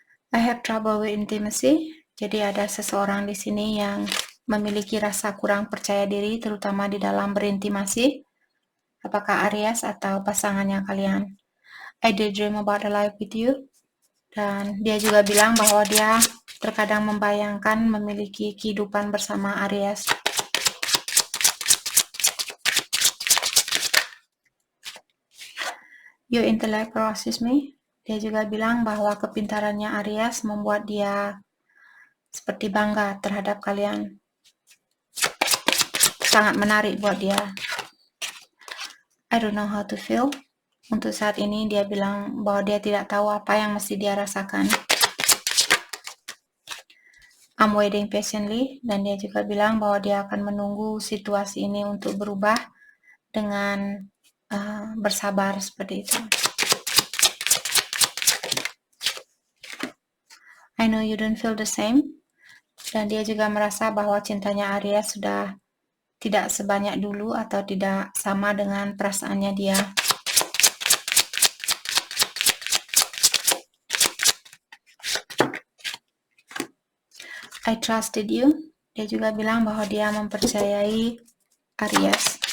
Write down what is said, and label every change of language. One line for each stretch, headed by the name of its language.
English: I have trouble with intimacy.
Indonesian: Jadi ada seseorang di sini yang memiliki rasa kurang percaya diri, terutama di dalam berintimasi. Apakah Aries atau pasangannya kalian?
English: I daydream about a life with you.
Indonesian: Dan dia juga bilang bahwa dia terkadang membayangkan memiliki kehidupan bersama Aries.
English: Your intellect crosses me.
Indonesian: Dia juga bilang bahwa kepintarannya Aries membuat dia seperti bangga terhadap kalian. Sangat menarik buat dia.
English: I don't know how to feel.
Indonesian: Untuk saat ini dia bilang bahwa dia tidak tahu apa yang mesti dia rasakan.
English: I'm waiting patiently.
Indonesian: Dan dia juga bilang bahwa dia akan menunggu situasi ini untuk berubah dengan bersabar seperti itu.
English: I know you don't feel the same.
Indonesian: Dan dia juga merasa bahwa cintanya Aries sudah tidak sebanyak dulu atau tidak sama dengan perasaannya dia.
English: I trusted you.
Indonesian: Dia juga bilang bahwa dia mempercayai Aries.